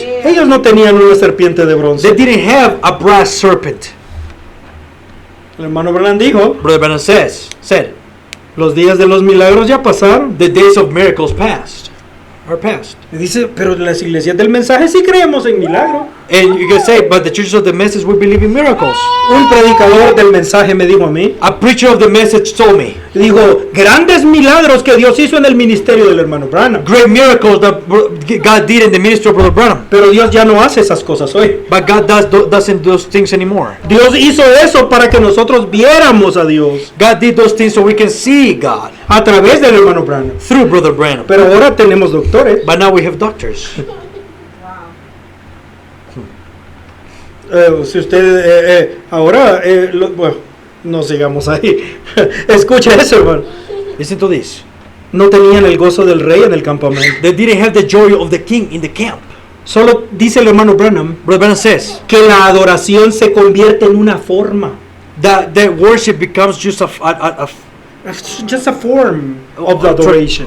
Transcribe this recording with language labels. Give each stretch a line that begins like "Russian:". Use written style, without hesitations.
Spanish: Ellos no tenían una serpiente de bronce.
English: They didn't have a brass serpent.
Spanish: El hermano Branham dijo,
English: Brother Branham said,
Spanish: los días de los milagros ya pasaron.
English: the days of miracles are past.
Spanish: Y dice, pero las iglesias del mensaje sí creemos en milagros.
English: And you can say, but the churches of the message will believe in miracles.
Spanish: Un predicador del mensaje me dijo a mí,
English: A preacher of the message told me,
Spanish: dijo, grandes milagros que Dios hizo en el ministerio del hermano Branham.
English: great miracles that God did in the ministry of Brother Branham.
Spanish: Pero Dios ya no hace esas cosas hoy.
English: But God doesn't do those things anymore.
Spanish: Dios hizo eso para que nosotros viéramos a Dios
English: God did those things so we can see God
Spanish: a través del hermano Branham.
English: through Brother Branham.
Spanish: Pero ahora tenemos doctores.
English: But now we have doctors.
Spanish: Si usted ahora, bueno, no sigamos ahí. Escuche eso, hermano.
English: Listen to this.
Spanish: No tenían el gozo del rey en el campamento.
English: They didn't have the joy of the king in the camp.
Spanish: Solo dice el hermano Branham
English: Brother Branham says
Spanish: que la adoración se convierte en una forma.
English: that the worship becomes just a Just a form of the adoration.